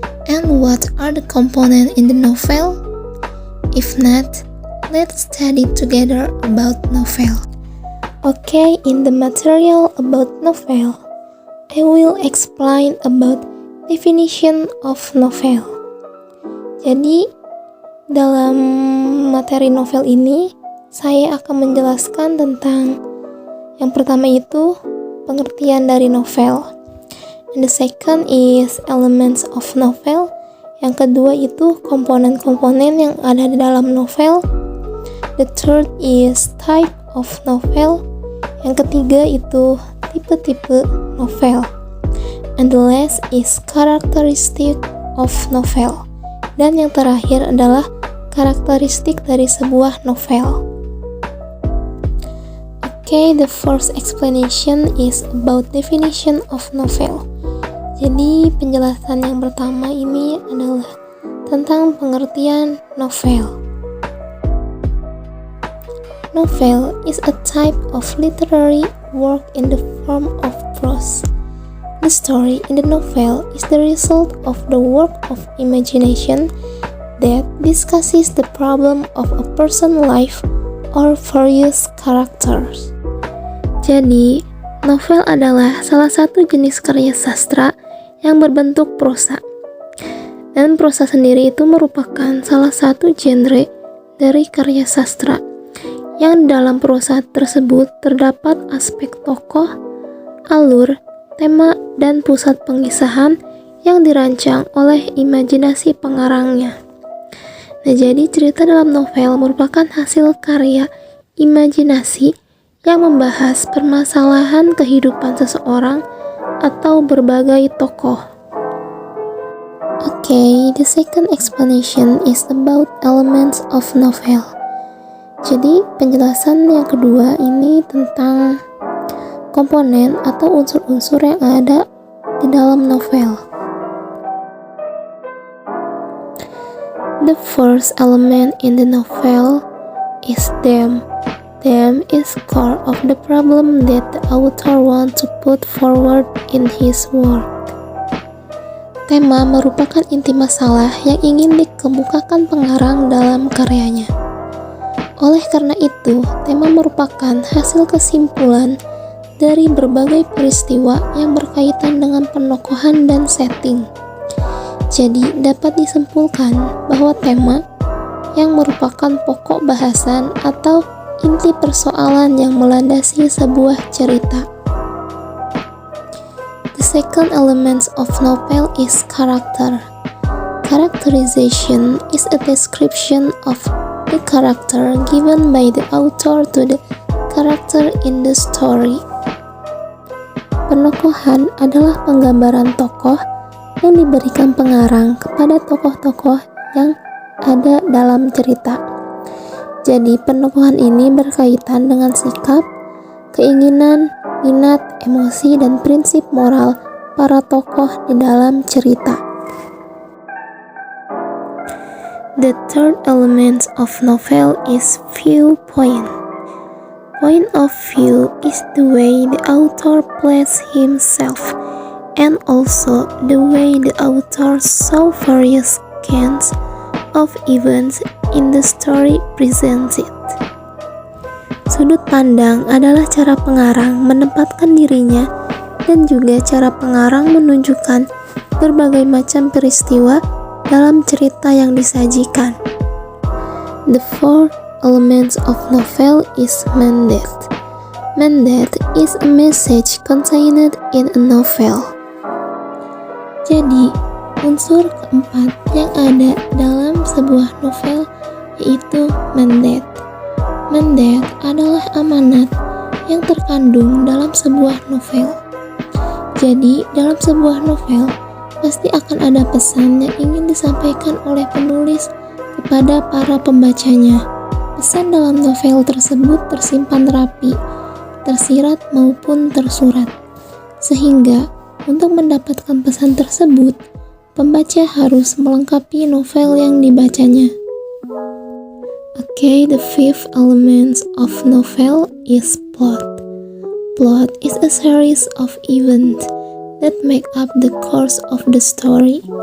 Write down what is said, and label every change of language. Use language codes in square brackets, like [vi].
[en] And what are the components in the novel? If not, let's study together about novel. Okay, in the material about novel, I will explain about definition of novel. [id] Jadi, dalam materi novel ini, saya akan menjelaskan tentang yang pertama itu pengertian dari novel. [en] And the second is elements of novel. [id] Yang kedua itu komponen-komponen yang ada di dalam novel. [en] The third is type of novel. [id] Yang ketiga itu tipe-tipe novel. [en] And the last is characteristic of novel. [id] Dan yang terakhir adalah karakteristik dari sebuah novel. [en] Okay, the first explanation is about definition of novel. [id] Jadi penjelasan yang pertama ini adalah tentang pengertian novel. [en] Novel is a type of literary work in the form of prose. The story in the novel is the result of the work of imagination that discusses the problem of a person's life or various characters. [id] Jadi, novel adalah salah satu jenis karya sastra yang berbentuk prosa. Dan prosa sendiri itu merupakan salah satu genre dari karya sastra, yang dalam prosa tersebut terdapat aspek tokoh, alur, tema, dan pusat pengisahan yang dirancang oleh imajinasi pengarangnya. Nah, jadi cerita dalam novel merupakan hasil karya imajinasi yang membahas permasalahan kehidupan seseorang atau berbagai tokoh. [en] Okay, the second explanation is about elements of novel. [id] Jadi, penjelasan yang kedua ini tentang komponen atau unsur-unsur yang ada di dalam novel. [en] The first element in the novel is theme. Theme is core of the problem that the author wants to put forward in his work. [id] Tema merupakan inti masalah yang ingin dikemukakan pengarang dalam karyanya. Oleh karena itu, tema merupakan hasil kesimpulan dari berbagai peristiwa yang berkaitan dengan penokohan dan setting. Jadi, dapat disimpulkan bahwa tema yang merupakan pokok bahasan atau inti persoalan yang melandasi sebuah cerita. [en] The second element of novel is character. Characterization is a description of the character given by the author to the character in the story. [id] Penokohan adalah penggambaran tokoh yang diberikan pengarang kepada tokoh-tokoh yang ada dalam cerita. Jadi penokohan ini berkaitan dengan sikap, keinginan, minat, emosi, dan prinsip moral para tokoh di dalam cerita. [en] The third element of novel is viewpoint. Point of view is the way the author places himself, and also the way the author saw various kinds of events in the story presented. [id] Sudut pandang adalah cara pengarang menempatkan dirinya dan juga cara pengarang menunjukkan berbagai macam peristiwa dalam cerita yang disajikan. [en] The fourth element of novel is mandate. Mandate is a message contained in a novel. Jadi, [id] Unsur keempat yang ada dalam sebuah novel yaitu mandat. Mandat adalah amanat yang terkandung dalam sebuah novel. Jadi, dalam sebuah novel pasti akan ada pesan yang ingin disampaikan oleh penulis kepada para pembacanya. Pesan dalam novel tersebut tersimpan rapi, tersirat maupun tersurat. Sehingga, untuk mendapatkan pesan tersebut, pembaca harus melengkapi novel yang dibacanya. [en] Okay, the fifth element of novel is plot. Plot is a series of events that make up the course of the story.